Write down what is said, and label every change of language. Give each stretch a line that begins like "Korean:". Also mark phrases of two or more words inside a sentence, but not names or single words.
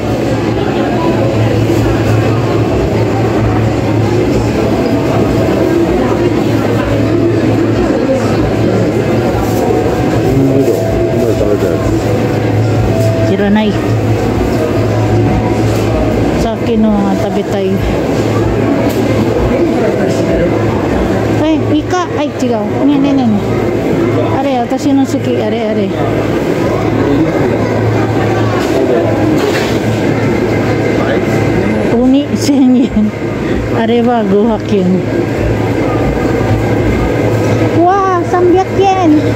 Filipino: Siranay. Sa akin no, tabi tayo. Ay, ika. Ay,
Japanese: 違う。ね. Are, 私の好き。あれ。ウニ1000円. あれは500 yen. Wow, 300 yen.